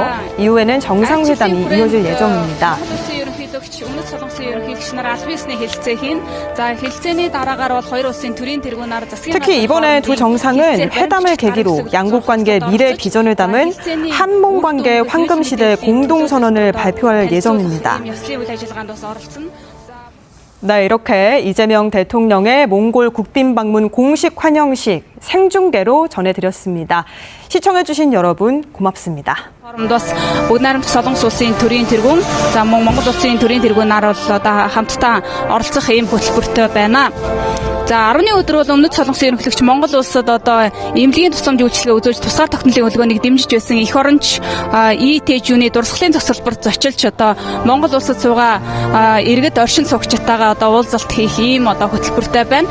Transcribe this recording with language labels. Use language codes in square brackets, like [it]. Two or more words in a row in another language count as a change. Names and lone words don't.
[ko] 이후에는 정상회담이 이어질 예정입니다. 특히 이번에 두 정상은 회담을 계기로 양국 관계 미래 비전을 담은 한몽 관계 황금시대 공동선언을 발표할 예정입니다. 네, 이렇게 이재명 대통령의 몽골 국빈 방문 공식 환영식 생중계로 전해드렸습니다. 시청해주신 여러분 고맙습니다. [mn] Бүгд найрамдах Солонгос улсын төрийн тэргүүн за Монгол улсын төрийн тэргүүнээр бол одоо хамтдаа оролцох ийм хөтөлбөртэй байна. За 10-ны өдөр бол өмнөд Солонгосын ерөнхийлөгч Монгол улсад одоо эмнэлгийн тусламж үйлчилгээ үзүүлж тусгаар тогтнолын хөдөлгөөнийг дэмжиж байсан эх оронч ИТЖ-ний дурсгалын зогсолборт зочилж одоо Монгол улсад суугаа иргэд оршин суугчтайгаа одоо уулзалт хийх ийм одоо хөтөлбөртэй байна.